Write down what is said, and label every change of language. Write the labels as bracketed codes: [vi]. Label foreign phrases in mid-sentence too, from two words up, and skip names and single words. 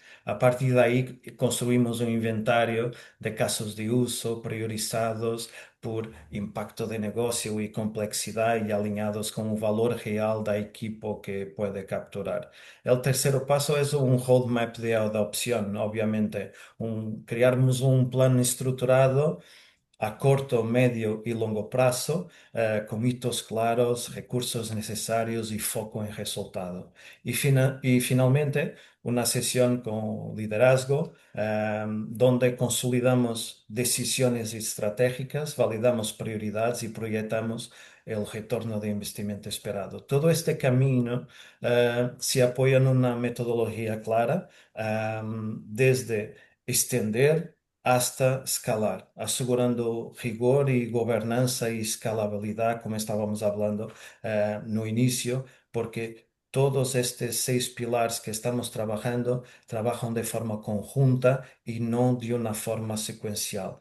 [es] A partir de ahí, construimos un inventario de casos de uso priorizados por impacto de negocio y complejidad y alineados con el valor real del equipo que puede capturar. El tercer paso es un roadmap de adopción, obviamente [pt] criarmos um plano estruturado a corto, médio e longo prazo, com hitos claros, recursos necessários e foco em resultado. E finalmente, uma sessão com liderazgo, donde consolidamos decisões estratégicas, validamos prioridades e [es] proyectamos el retorno [pt] de investimento esperado. [es] Todo este camino se apoia en una metodología clara, desde extender hasta escalar, asegurando rigor y gobernanza y escalabilidad, como estábamos hablando [pt] no inicio, [es] porque todos estos 6 pilares que estamos trabajando trabajan de forma conjunta y no de una forma secuencial.